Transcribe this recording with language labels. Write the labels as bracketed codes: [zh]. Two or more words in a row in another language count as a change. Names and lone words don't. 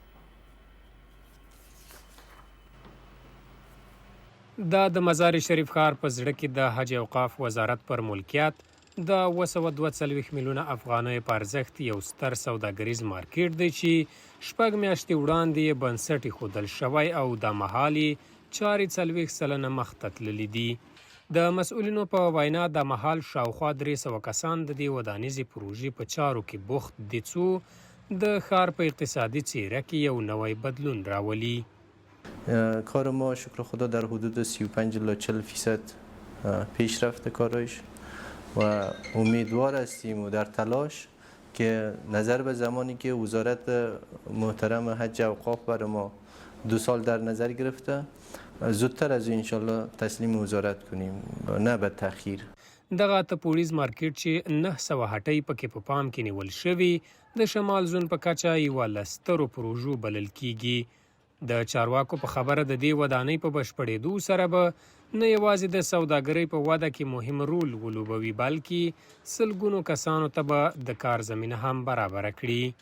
[ps] دا د مزار شریف ښار په زړه کې د حج اوقاف وزارت پر ملکیت د 242 میلیونه افغانیو په ارزښت یو ستر سوداګریز مارکیټ دی چې 6 میاشتې وړاندې بنسټ ایښودل شوی او د مهال یې چارې 40 سلنه مخته تللي دي. د مسؤلینو په وینا د مهال شاوخوا 300 کسان د دې ودانیزې پروژې په چارو کې بوخت دي څو د ښار په اقتصادي څیره کې یو نوی بدلون راولي. [fa] کار ما شکر خدا در حدود 35 الی 40% پیشرفت کارش و امیدوار هستیم و در تلاش که نظر به زمانی که وزارت محترم حج اوقاف برای ما 2 سال در نظر گرفته زودتر از انشالله تسلیم وزارت کنیم نه به تأخیر. [ps] دغه تپوړیز مارکیټ چې 900 هټۍ پکې په پام کې نیول شوي د شمال زون په کچه یوه له سترو پروژو بلل کیږي. د چارواکو په خبره د دې ودانۍ په بشپړېدو سره به نه یوازې د سوداګرۍ په وده کې مهم رول ولوبوي بلکې سلګونو کسانو ته به د کار زمینه هم برابره کړي.